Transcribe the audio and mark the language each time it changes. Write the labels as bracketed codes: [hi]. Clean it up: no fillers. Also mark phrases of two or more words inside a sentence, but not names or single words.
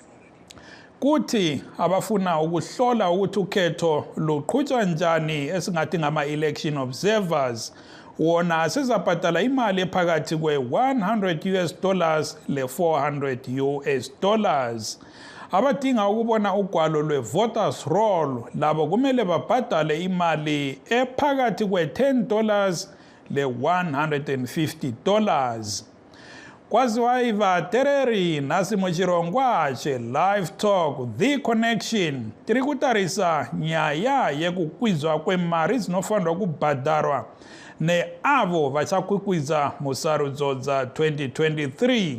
[nd] Kuthi abafuna ukuhlola ukuthi ukhetho luqhutshwa njani esingathi ngama- [en] election observers, [nd] wona sizabhadala imali ephakathi kwe-100 [en] US dollars [nd] le-400 [en] US dollars. [nd] Abadinga ukubona ugwalo lwe- [en] voters roll [nd] labo kumele babhadale imali ephakathi kwe-$10 le-150 dollars. [sn] Kwaziwa iva tereri nasi mochirongwache Live Talk The Connection tiri kutarisa nyaya yekukwizwa kwemari zinofanirwa kubhadharwa neavo vachakwikwiza musarudzo dza 2023.